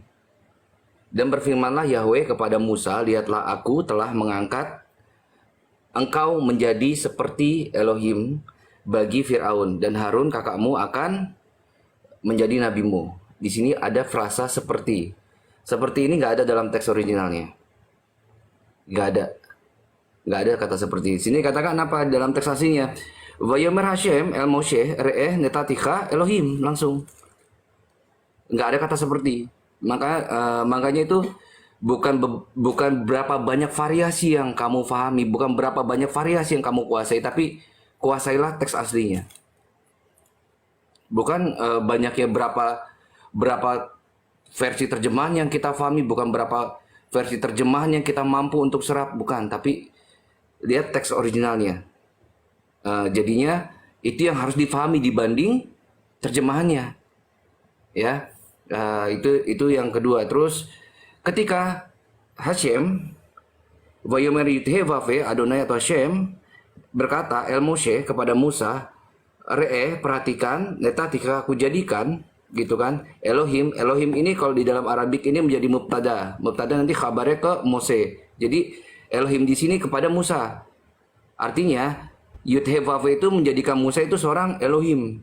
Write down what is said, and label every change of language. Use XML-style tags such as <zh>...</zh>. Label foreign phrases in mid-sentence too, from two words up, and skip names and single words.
<id>Dan berfirmanlah Yahweh kepada Musa, lihatlah aku telah mengangkat engkau menjadi seperti Elohim bagi Firaun, dan Harun kakakmu akan menjadi nabimu. Di sini ada frasa seperti. Seperti ini nggak ada dalam teks originalnya. Nggak ada. Nggak ada kata seperti. Sini katakan apa dalam teks aslinya?</id> <he>ויאמר השם אל משה ראה נתתיך אלהים,</he> <id>langsung. Nggak ada kata seperti. Makanya itu bukan berapa banyak variasi yang kamu pahami, bukan berapa banyak variasi yang kamu kuasai, tapi kuasailah teks aslinya. Bukan banyaknya berapa versi terjemahan yang kita pahami, bukan berapa versi terjemahan yang kita mampu untuk serap, bukan, tapi lihat teks originalnya. Jadinya itu yang harus dipahami dibanding terjemahannya, ya. Itu yang kedua. Terus ketika Hashem Vayomer Yithevave Adonai atau Hashem berkata</id> <he>אל משה</he> <id>kepada Musa, perhatikan, netatika aku jadikan, gitu kan, Elohim. Elohim ini kalau di dalam Arabik ini menjadi mubtada. Mubtada nanti kabarnya ke Mose. Jadi Elohim di sini kepada Musa. Artinya Yud-He-Vav itu menjadikan Musa itu seorang Elohim.</id>